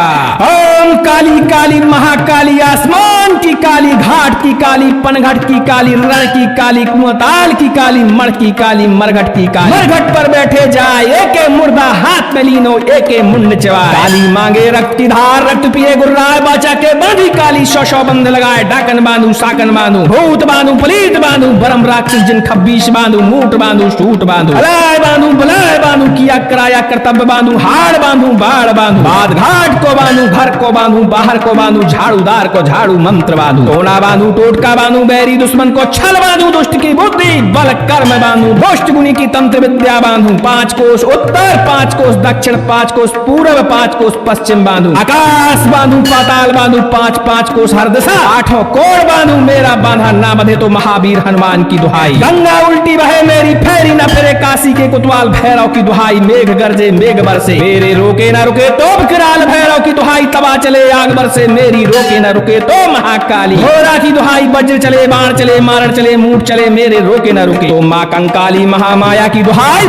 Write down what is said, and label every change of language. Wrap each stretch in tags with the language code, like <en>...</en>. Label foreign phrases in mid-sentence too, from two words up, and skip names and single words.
<hi>ओम काली काली महाकाली आसमान की काली, घाट की काली, पनघट की काली, रण की काली, कुआताल की काली, मड़ की काली, मरघट की काली। मरघट पर बैठे जाए, एके मुर्दा हाथ में लीनो, एके मुंड चबाए। काली मांगे रक्त की धार, रक्त पिए गुर्राए, बाचा के बांधी काली। शौ बंद लगाए, डाकन बांधू साकन बांधू, भूत बांधू पलीत बांधू, बरम राक्षस जिन 26 बांधू, मूठ बांधू सूट बांधू, अलाय बांधू बलाय बांधू, किया कराया कर्तव्य बांधू, हाड़ बांधू बाढ़ बांधू, बाद घाट को बांधू, घर को बांधू, बाहर को बांधू, झाड़ूदार को झाड़ू मंत्र बांधू, टोना बांधू टोटका बांधू, बैरी दुश्मन को छल बांधू, दुष्ट की बुद्धि बल कर्म बांधू, दुष्ट गुनी की तंत्र विद्या बांधू। 5 कोस उत्तर, 5 कोस दक्षिण, 5 कोस पूर्व, 5 कोस पश्चिम बांधू। आकाश बांधू, पाताल बांधू, 5-5 कोस हर दिशा, 8 कोण बांधू। मेरा बांधा ना बंधे तो महावीर हनुमान की दुहाई। गंगा उल्टी बहे मेरी फेरी न फिरे, काशी के कुतवाल भैरव की दुहाई। मेघ गरजे मेघ बरसे, मेरे रोके ना रुके तो विकराल भैरव की दुहाई। तवा चले आग बरसे, मेरी रोके ना रुके तो महाकाली घोरा की दुहाई। वज्र चले बाण चले मारण चले मूठ चले, मेरे रोके ना रुके तो माँ कंकाली महामाया की दुहाई।</hi>